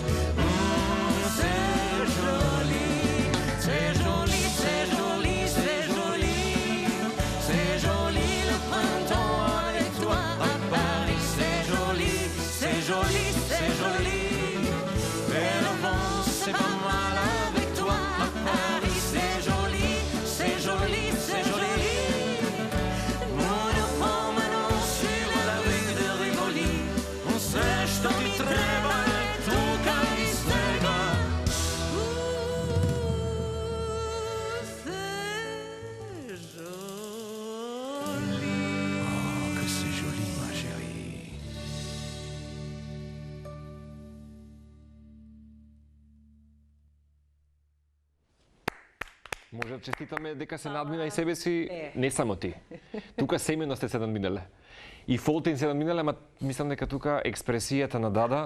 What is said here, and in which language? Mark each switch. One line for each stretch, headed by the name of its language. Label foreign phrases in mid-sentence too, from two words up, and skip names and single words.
French: C'est joli, c'est joli, c'est joli, c'est joli, c'est joli le printemps avec toi à Paris, c'est joli, c'est joli, c'est joli, et le vent c'est pas mal avec toi à Paris, c'est joli, c'est joli, c'est joli. Nous nous promenons sur la rue de Rivoli, on sait
Macedonian: што ти треба је тука и снега.
French: C'est joli. Oh, que c'est joli, ma chérie.
Macedonian: Може да честитаме дека се надмина и себе си, не само ти. Тука семено сте се надминале. И Фолтин се надминале, ама мислам дека тука експресијата на Дада